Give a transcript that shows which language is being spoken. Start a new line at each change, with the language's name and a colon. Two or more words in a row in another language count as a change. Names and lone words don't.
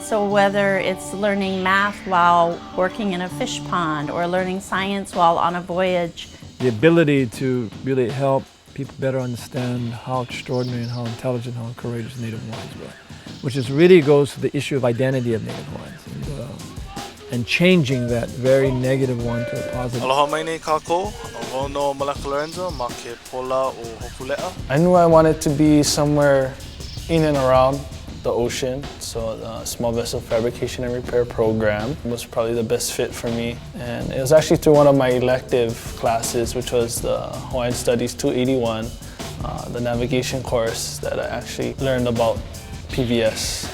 English: So whether it's learning math while working in a fish pond or learning science while on a voyage. The ability to really help people better understand how extraordinary and how intelligent, how courageous Native Hawaiians were, which is really goes to the issue of identity of Native Hawaiians and changing that very negative one to a positive.
Hawaiian: Aloha mai nei kākou, au no Malakalenza, ma ke pola o Hōkūleʻa.
English: I knew I wanted to be somewhere in and around the ocean, so the Small Vessel Fabrication and Repair program was probably the best fit for me. And it was actually through one of my elective classes, which was the Hawaiian Studies 281, the navigation course, that I actually learned about PVS.